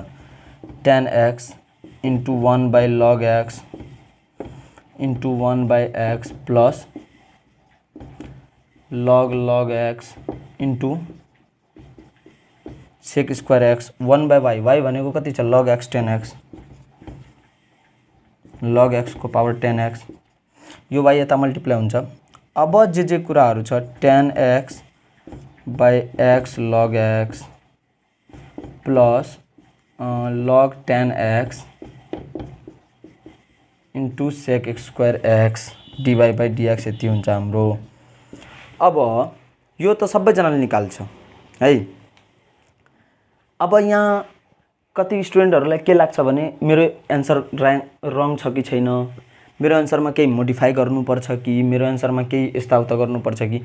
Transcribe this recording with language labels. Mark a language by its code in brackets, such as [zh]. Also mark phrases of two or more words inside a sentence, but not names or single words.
[en] 10x into 1/log x into 1/x plus log x into sec square x 1/y y [ne] भनेको कति छ [en] log x 10x log x को पावर 10x [ne] यो y यता मल्टिप्लाई हुन्छ। अब जे कुराहरु छ [en] 10x by x log x plus log 10x into sec square x dy by dx [ne] यति हुन्छ हाम्रो। अब यो त सबैजनाले निकाल्छ है। अब यहाँ कति स्टुडेन्टहरुलाई के लाग्छ भने मेरो आन्सर रङ छ कि छैन, मेरो आन्सरमा केही मोडिफाई गर्नुपर्छ कि, मेरो आन्सरमा केही यस्ताउता गर्नुपर्छ कि।